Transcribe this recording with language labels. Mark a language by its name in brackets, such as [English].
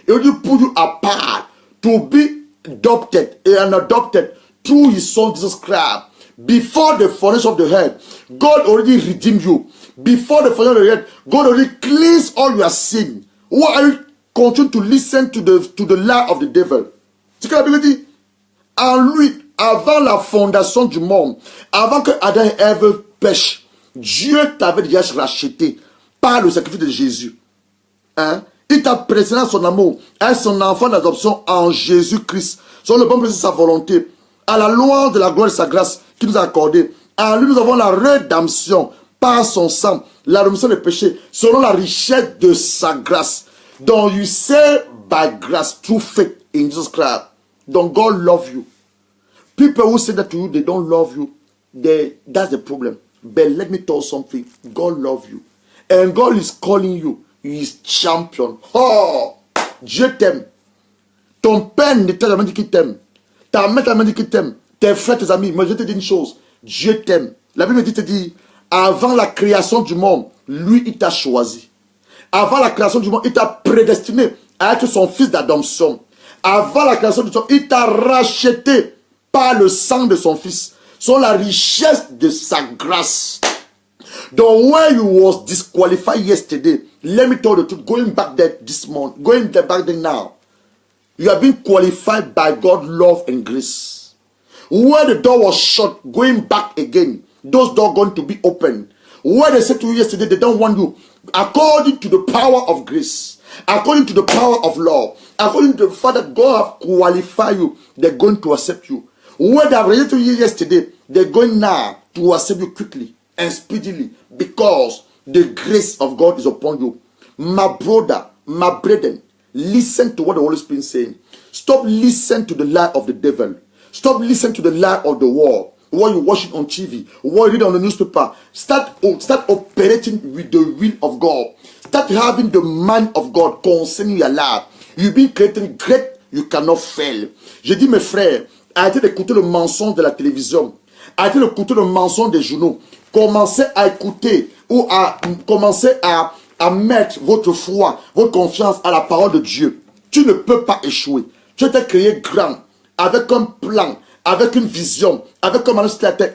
[English] He already put you apart to be adopted and adopted through his son Jesus Christ. Before the foundation of the earth, God already redeemed you. Before the foundation of the earth, God already cleansed all your sin. Why are you continue to listen to the lie of the devil? [French] C'est que la Bible dit, en lui, avant la fondation du monde, avant que Adam et Ève pêchent, Dieu t'avait déjà racheté par le sacrifice de Jésus. Hein? Il t'a présenté à son amour, à son enfant d'adoption en Jésus-Christ, selon le bon plaisir de sa volonté, à la louange de la gloire de sa grâce qu'il nous a accordée. En lui, nous avons la rédemption par son sang, la rémission des péchés, selon la richesse de sa grâce. [English] Donc, you say by grace, through faith in Jesus Christ. Donc, God love you. People who say that to you, they don't love you. That's the problem. But let me tell you something. God love you. And God is calling you. He is champion. [French] Oh, Dieu t'aime. Ton père ne t'a jamais dit qu'il t'aime. Ta mère t'a jamais dit qu'il t'aime. Tes frères, tes amis. Moi, je te dis une chose. Dieu t'aime. La Bible te dit, avant la création du monde, lui, il t'a choisi. Avant la création du monde, il t'a prédestiné à être son fils d'adoption. Avant la création du monde, il t'a racheté par le sang de son fils, sur la richesse de sa grâce. [English] Donc, when you was disqualified yesterday, let me tell you the truth, going back there this morning, going back there now, you have been qualified by God's love and grace. Where the door was shut, going back again, those doors going to be open. Where they said to you yesterday, they don't want you, according to the power of grace, according to the power of love, according to the fact that God have qualified you, they're going to accept you. Where they have rejected you yesterday, they're going now to accept you quickly and speedily, because the grace of God is upon you. My brother, my brethren, listen to what the Holy Spirit is saying. Stop listening to the lie of the devil. Stop listening to the lie of the world. What you watch it on TV, what you read on the newspaper. Start operating with the will of God. Start having the mind of God concerning your life. You've been creating great, you cannot fail. [French] Je dis mes frères, arrêtez d'écouter le mensonge de la télévision. Arrêtez d'écouter le mensonge des journaux. Commencez à écouter ou à commencer à mettre votre foi, votre confiance à la parole de Dieu. Tu ne peux pas échouer. Tu t'es créé grand, avec un plan, avec une vision, avec un manuscrit à la tête.